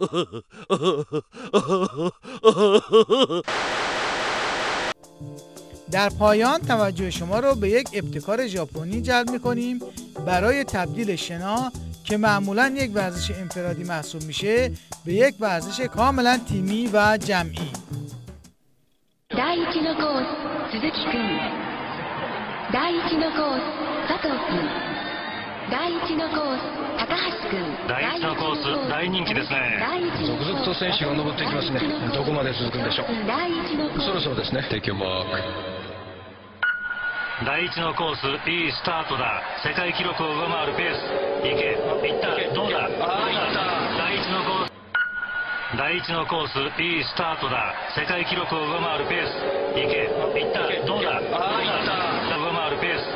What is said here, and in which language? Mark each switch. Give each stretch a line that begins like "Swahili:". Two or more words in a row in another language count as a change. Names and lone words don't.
Persian: در پایان توجه شما رو به یک ابتکار ژاپنی جلب می‌کنیم برای تبدیل شنا که معمولاً یک ورزش انفرادی محسوب میشه به یک ورزش کاملاً تیمی و جمعی.
Japanese: 第1のコース鈴木くん、第1のコース佐藤くん、第1のコース高橋くん。第1のコース大人気ですね。続々と選手が登ってきますね。どこまで続くんでしょう。第1のコースそろそろですね。
English: Take your mark。
Japanese: 第1のコースいいスタートだ。世界記録を上回るペース。いけ、いった、どうだ。ああ、いった。第1のコース。第1のコースいいスタートだ。世界記録を上回るペース。いけ、いった、どうだ。ああ、いった。上回るペース。